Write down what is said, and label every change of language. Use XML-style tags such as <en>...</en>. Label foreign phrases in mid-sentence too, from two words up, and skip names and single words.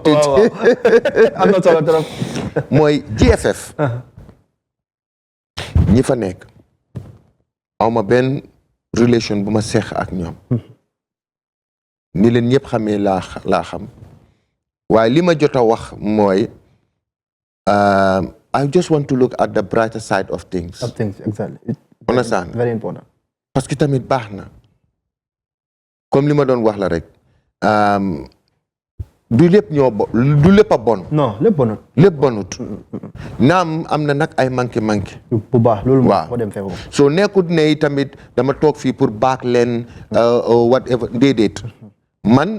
<wo>waaw am na solo trop. mooy GFF. ñi fa nekk aw ma benn relation bu ma seex ak ñoom. ni leen ñëpp xamee laa xam. waaye li ma jot a wax mooy</wo> <en>I just want to look at the brighter side of things. Of things, exactly. Understand? Very important.</en> <fr>parce que</fr> <wo>tamit baax na comme li ma doon wax la rek du lépp du lépp a bon. non lépp bonut. lépp bonut. naam am na nag ay manqué. bu baax loolu waaw moo dem fekk ko. soo nekkut ne tamit dama toog fii pour baax leen whatever déedéet man.</wo>